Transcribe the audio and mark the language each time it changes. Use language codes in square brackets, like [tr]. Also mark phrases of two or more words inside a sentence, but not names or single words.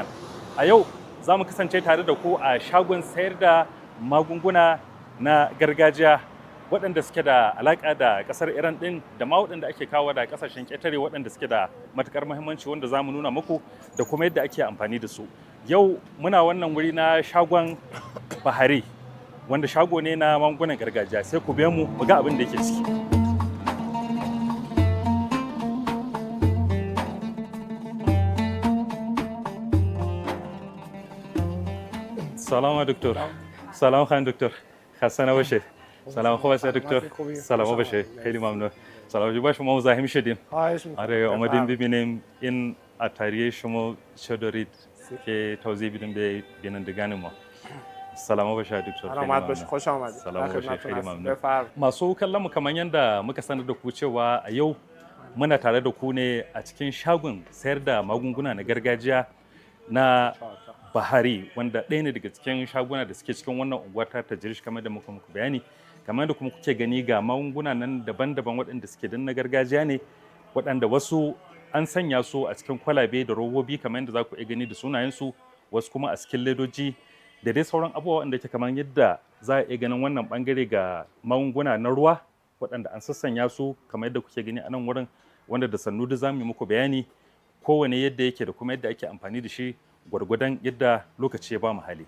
[ha] A yau za mu kasance tare da ku a shagon sayar da magunguna na gargajiya waɗanda suke da alaƙa da ƙasar Iran ɗin da ma waɗanda ake kawo da ƙasashen ƙetare waɗanda suke da matuƙar muhimmanci wanda za mu nuna muku da kuma yadda ake amfani da su. Yau muna wannan wuri na shagon Bahari wanda shago ne na magungunan gargajiya, sai ku biya mu ga abin da yake ciki. [fa] سلام دکتر. سلام خانم دکتر. خسته نباشید. سلام خوب است دکتر. سلام باشه. خیلی ممنون. سلام با شما مزاحم شدیم. آره اومدیم ببینیم این اتریه شما چه دارید که توضیح بدیم به بینندگان ما. سلام باشه دکتر. سلامت باشه. خوش آمدید. سلام باشه. خیلی ممنون. [ha] masu kallon mu kamar yanda muka sanar da ku cewa a yau muna tare da ku ne a cikin shagon sayar da magunguna na gargajiya na Bahari wanda ɗaya ne daga cikin shaguna da suke cikin wannan unguwa ta Tajrish kamar da muka muku bayani. Kamar da kuma kuke gani ga magunguna nan daban-daban waɗanda suke dan na gargajiya ne waɗanda wasu an sanya su a cikin kwalabe da robobi kamar yadda za ku iya gani da sunayensu, wasu kuma a cikin ledoji da dai sauran abubuwa waɗanda ke kamar yadda za a iya ganin wannan bangare ga magunguna na ruwa waɗanda an sassanya su kamar yadda kuke gani a nan wurin wanda da sannu da za mu yi muku bayani kowane yadda yake da kuma yadda ake amfani da shi gwargwadon yadda lokaci ya ba mu hali.